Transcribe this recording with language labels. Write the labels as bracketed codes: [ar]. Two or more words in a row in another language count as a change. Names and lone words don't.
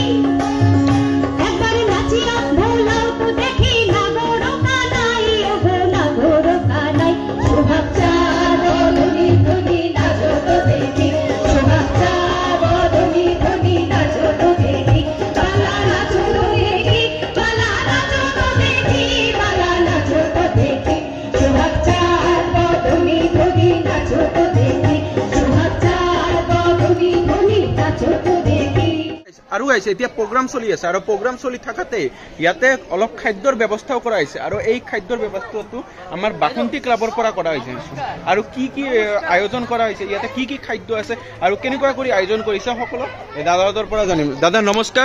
[bn] একবার নাচিয়া ভোলাও তো দেখি নাগর কানাই ওগো নাগর কানাই শোভাব চাঁদনি ধনি নাচো তো দেখি শোভাব চাঁদনি ধনি নাচো তো দেখি বালা নাচো তো দেখি বালা নাচো তো দেখি বালা নাচো তো দেখি শোভাব চাঁদনি ধনি নাচো তো দেখি শোভাব চাঁদনি ধনি নাচো তো দেখি [as] আৰু আহিছে এতিয়া প্ৰগ্ৰাম চলি আছে আৰু প্ৰগ্ৰাম চলি থাকাতে ইয়াতে অলপ খাদ্যৰ ব্যৱস্থাও কৰা হৈছে আৰু এই খাদ্যৰ ব্যৱস্থাটো আমাৰ বাসন্তী ক্লাবৰ পৰা কৰা হৈছে আৰু কি কি আয়োজন কৰা হৈছে ইয়াতে কি কি খাদ্য আছে আৰু কেনেকুৱা কৰি আয়োজন কৰিছে সকলো এই দাদাহঁতৰ পৰা জানিম দাদা নমস্কাৰ